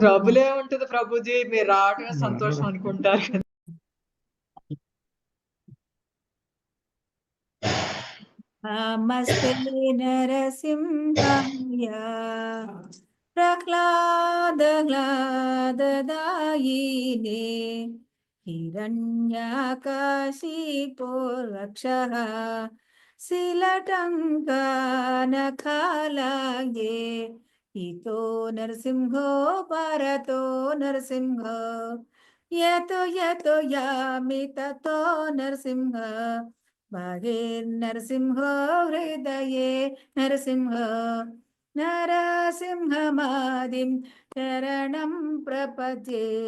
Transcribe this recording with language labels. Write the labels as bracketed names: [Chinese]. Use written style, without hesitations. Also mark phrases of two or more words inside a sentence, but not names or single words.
[Telugu] ట్రబుల్ ఏ ఉంటుంది ప్రభుజీ, మీరు రావడమే సంతోషం అనుకుంటారు కదా. [Sanskrit] నమస్తే నరసింహాయ ప్రహ్లాదదాయినే हिरण्यकशिपो रक्षः शिलटङ्कनखलगे इतो नरसिंहो परतो नरसिंह यतो यतो यामि ततो नरसिंह भागेर्नरसिंहो हृदये नरसिंह नरसिंहमादिं शरणं प्रपद्ये